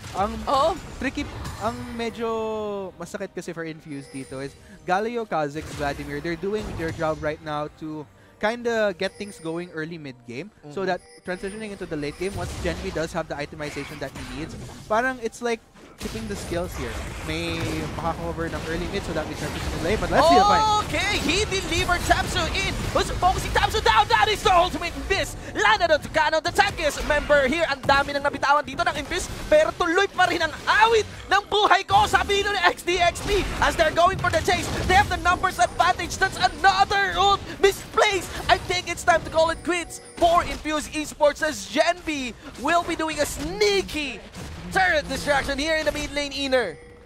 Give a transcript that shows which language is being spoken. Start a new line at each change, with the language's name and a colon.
Filipino: Ang tricky, ang medyo masakit kasi
English: for Infuse dito is Galio, Kha'Zix, Vladimir, they're doing their job right now to kind of get things going early mid-game so that transitioning into the late game, once Gen V does have the itemization that he needs, parang it's like keeping the skills here.
Filipino: May makakover ng
English: early mid so that we transition to late, but let's see the fight. Okay, he delivered Tamsu in. Who's focusing Tamsu down? That is the ultimate miss. Landed on to Canon, the Tankiest member here.
Filipino: Ang dami nang nabitawan dito ng Infuse, pero tuloy pa rin ang awit ng buhay ko. Sabi nito ni XDXP
English: as they're going for the chase. They have the numbers advantage. That's another ult misplaced. I think it's time to call it quits for Infuse Esports as Gen V will be doing a sneaky turret distraction here in the mid lane inner.